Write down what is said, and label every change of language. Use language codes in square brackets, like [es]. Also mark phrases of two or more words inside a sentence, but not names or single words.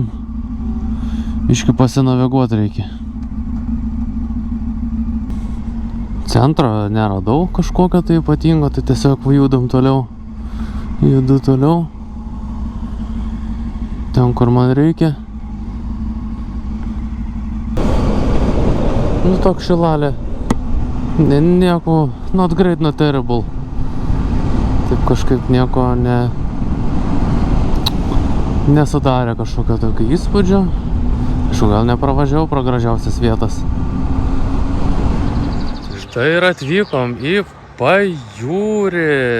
[lt] Iški pasinaviguoti reikia. Centro neradau kažkokio tai ypatingo, tai tiesiog judam toliau. Judu toliau. Ten, kur man reikia. Nu, toks šilalė. Nieko, [en] not great, not terrible. [lt] Taip kažkaip nieko nesudarė kažkokio tokio įspūdžio. Aš gal nepravažiavau pro gražiausias vietas. Štai ir atvykom į Pajūrį.